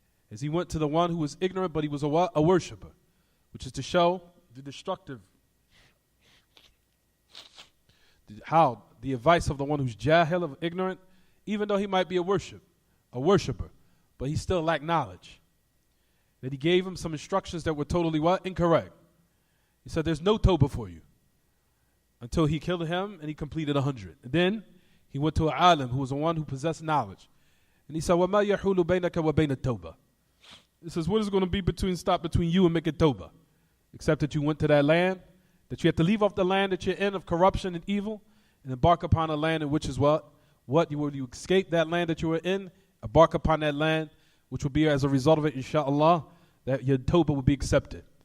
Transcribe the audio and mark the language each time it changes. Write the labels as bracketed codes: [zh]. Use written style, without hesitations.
[en] As he went to the one who was ignorant, but he was a what? A worshiper, which is to show the destructive, how the advice of the one who's jahil, of ignorant, even though he might be a worshiper, but he still lacked knowledge. That he gave him some instructions that were totally what? Incorrect. He said, there's no tawbah for you. Until he killed him and he completed 100. And then he went to an alim who was the one who possessed knowledge. And he said, [ar] وَمَا يَحُولُ بَيْنَكَ وَبَيْنَ التَّوْبَةِ. [en] He says, what is going to be stop between you and making tawbah? Except that you went to that land, that you have to leave off the land that you're in of corruption and evil, and embark upon a land in which is what? You escape that land that you were in, embark upon that land, which will be as a result of it, inshallah, that your tawbah will be accepted.